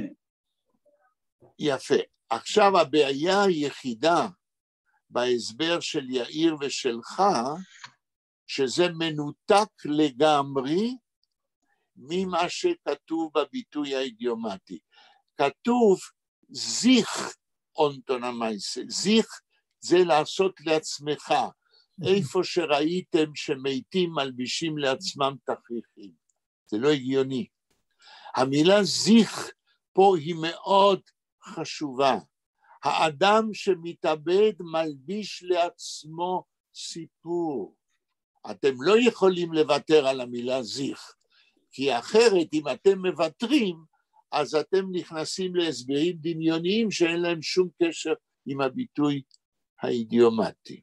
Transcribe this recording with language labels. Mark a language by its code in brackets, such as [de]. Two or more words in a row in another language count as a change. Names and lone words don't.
[he] יפה. עכשיו הבעיה היחידה בהסבר של יאיר ושלך, שזה מנותק לגמרי ממה שכתוב בביטוי האידיומטי. כתוב [yi] זיך אונטונה מייסה, [he] זיך זה לעשות לעצמך, איפה שראיתם שמתים מלבישים לעצמם תכריכים, זה לא הגיוני. המילה זיך פה היא מאוד חשובה, האדם שמתאבד מלביש לעצמו סיפור, אתם לא יכולים לוותר על המילה זיך, כי אחרת אם אתם מוותרים, אז אתם נכנסים להסברים דמיוניים שאין להם שום קשר עם הביטוי האידיומטי.